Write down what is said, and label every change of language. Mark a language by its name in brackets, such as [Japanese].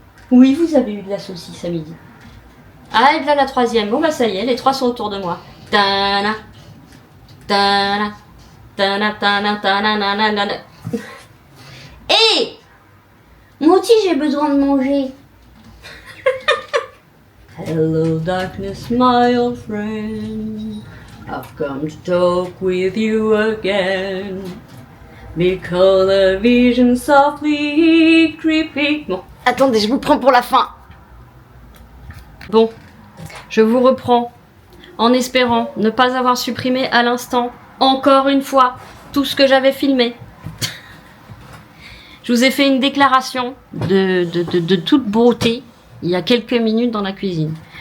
[French] Oui, vous avez eu de la saucisse à midi. Ah, et là la troisième. Bon bah ça y est, les trois sont autour de moi. Tana, tana, tana, tana, tana, tana, tana. Hé! Moi aussi j'ai besoin de manger. [English] Hello darkness my old friend, I've come to talk with you again, because a vision softly creeping. [French] Bon, attendez, je vous prends pour la fin. Bon, je vous reprends en espérant ne pas avoir supprimé à l'instant, encore une fois, tout ce que j'avais filmé. Je vous ai fait une déclaration de toute beauté il y a quelques minutes dans la cuisine.